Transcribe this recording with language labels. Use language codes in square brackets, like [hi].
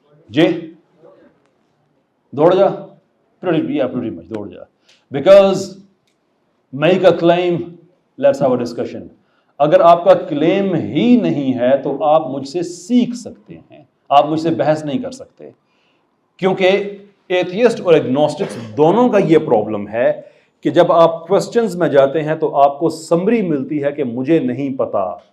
[ur] جی دوڑ جا, [en] pretty much [ur] دوڑ جا. [en] Because make a claim, let's have a discussion. [ur] اگر آپ کا کلیم ہی نہیں ہے تو آپ مجھ سے سیکھ سکتے ہیں, آپ مجھ سے بحث نہیں کر سکتے. کیونکہ ایتھیسٹ اور ایگنوسٹکس دونوں کا یہ پرابلم ہے کہ جب آپ کوسچنز میں جاتے ہیں تو آپ کو سمری ملتی ہے کہ مجھے نہیں پتا